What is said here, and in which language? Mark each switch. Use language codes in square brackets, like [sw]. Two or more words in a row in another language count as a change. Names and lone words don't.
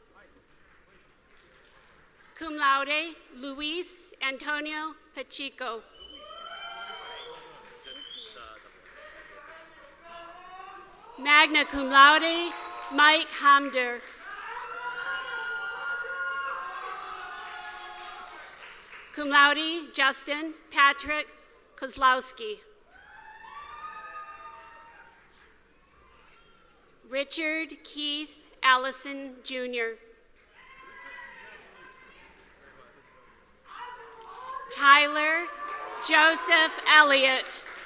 [la] Cum laude, Luis Antonio Pacheco. Magna cum laude, Mike Hamder. Cum laude, Justin Patrick Kozlowski. Richard Keith Allison, Jr. Tyler Joseph Elliott.